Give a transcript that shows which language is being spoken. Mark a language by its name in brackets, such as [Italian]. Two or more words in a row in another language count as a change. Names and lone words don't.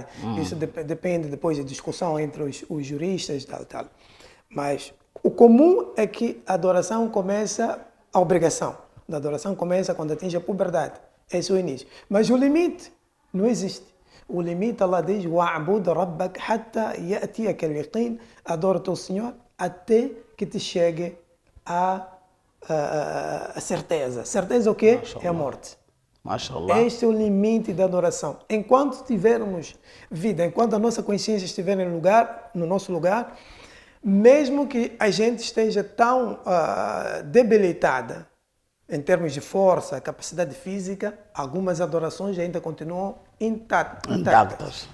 [Portuguese] Isso depende depois da discussão entre os juristas e tal. Mas o comum é que a adoração começa, a obrigação da adoração começa quando atinge a puberdade. Esse é o início. Mas o limite não existe. O limite, Allah diz: [Arabic] "واعبد ربك حتى يأتيك اليقين", [Portuguese] adora o teu Senhor até que te chegue a certeza. Certeza o quê? É a morte. Mashallah. Este é o limite da adoração. Enquanto tivermos vida, enquanto a nossa consciência estiver no nosso lugar, mesmo que a gente esteja tão debilitada em termos de força, capacidade física, algumas adorações ainda continuam intactas.